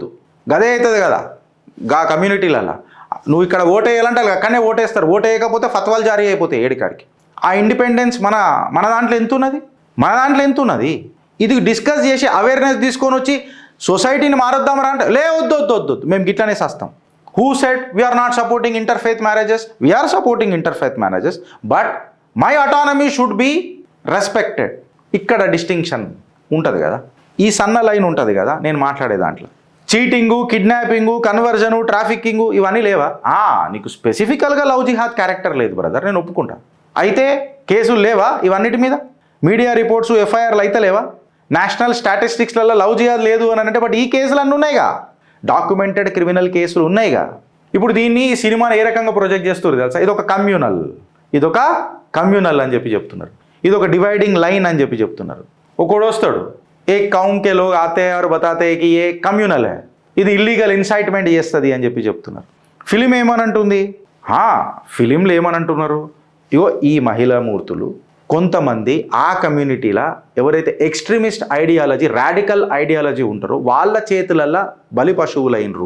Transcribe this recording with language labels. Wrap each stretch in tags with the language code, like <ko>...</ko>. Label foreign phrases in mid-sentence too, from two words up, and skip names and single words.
<te>గదే అవుతుంది కదా గా కమ్యూనిటీలలో. నువ్వు ఇక్కడ ఓటేయాలంటే అక్కడనే ఓటేస్తారు, ఓటేయకపోతే ఫత్వాలు జారీ అయిపోతాయి ఏడికాడికి. ఆ ఇండిపెండెన్స్ మన దాంట్లో ఎంత ఉన్నది? ఇది డిస్కస్ చేసి అవేర్నెస్ తీసుకొని వచ్చి సొసైటీని మారొద్దామరా అంటే లే వద్దు మేము గిట్లనే చేస్తాం.</te> <en>Who said we're not supporting interfaith marriages? We're supporting interfaith marriages, but my autonomy should be respected.</en> <te>ఇక్కడ డిస్టింక్షన్ ఉంటుంది కదా, ఈ సన్న లైన్ ఉంటుంది కదా నేను మాట్లాడే దాంట్లో.</te> <en>cheating, kidnapping, conversion, trafficking</en> <te>ఇవన్నీ లేవా? నీకు స్పెసిఫికల్గా</te> <en>love jihad</en> <te>క్యారెక్టర్ లేదు బ్రదర్, నేను ఒప్పుకుంటా. అయితే కేసులు లేవా ఇవన్నిటి మీద?</te> <en>media reports, FIRs</en> <te>అయితే లేవా?</te> <en>national statistics love jihad</en> <te>లేదు అని అంటే బట్ ఈ కేసులు అన్నీ ఉన్నాయిగా,</te> <en>documented criminal</en> <te>కేసులు ఉన్నాయిగా. ఇప్పుడు దీన్ని ఈ సినిమాని ఏ రకంగా ప్రొజెక్ట్ చేస్తారు తెలుసా? ఇదొక కమ్యూనల్ అని చెప్పి చెప్తున్నారు, ఇది ఒక</te> <en>dividing line</en> <te>అని చెప్పి చెప్తున్నారు. ఒకడు వస్తాడు,</te> <hi>एक कौम के लोग आते हैं और बताते हैं कि ये कम्युनल है,</hi> <te>ఇది</te> <en>illegal incitement</en> <te>చేస్తుంది అని చెప్పి చెప్తున్నారు. ఫిలిం ఏమనంటుంది? ఫిలింలు ఏమనంటున్నారు? ఇగో ఈ మహిళా మూర్తులు కొంతమంది ఆ కమ్యూనిటీలో ఎవరైతే</te> <en>extremist ideology, radical ideology</en> <te>ఉంటారో వాళ్ళ చేతులల్లో బలి పశువులైనరు.</te>